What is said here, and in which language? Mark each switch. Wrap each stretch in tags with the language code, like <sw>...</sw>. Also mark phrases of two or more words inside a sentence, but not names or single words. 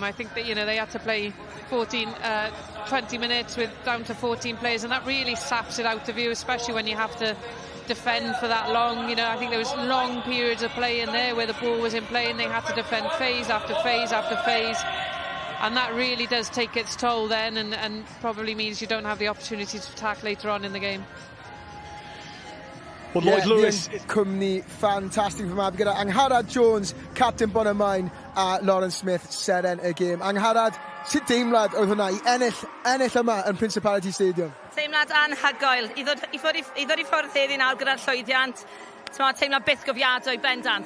<en>I think that, you know, they had to play 20 minutes with down to 14 players, and that really saps it out of you, especially when you have to defend for that long. You know, I think there was long periods of play in there where the ball was in play and they had to defend phase after phase after phase. And that really does take its toll then, and probably means you don't have the opportunity to attack later on in the game. Well, Lloyd Lewis,</en> <cy>cwmni ffantastig fy mab gyda Angharad Jones, captain Bonymaen, a Lauren Smith, seren y gêm. Angharad, sut deimlad oedd hwnna i ennill yma yn Principality Stadium? Teimlad anhygoel. I ddod i ffwrdd heddi nawr gyda'r llwyddiant, teimlad byth gofiadwy bendant.</cy>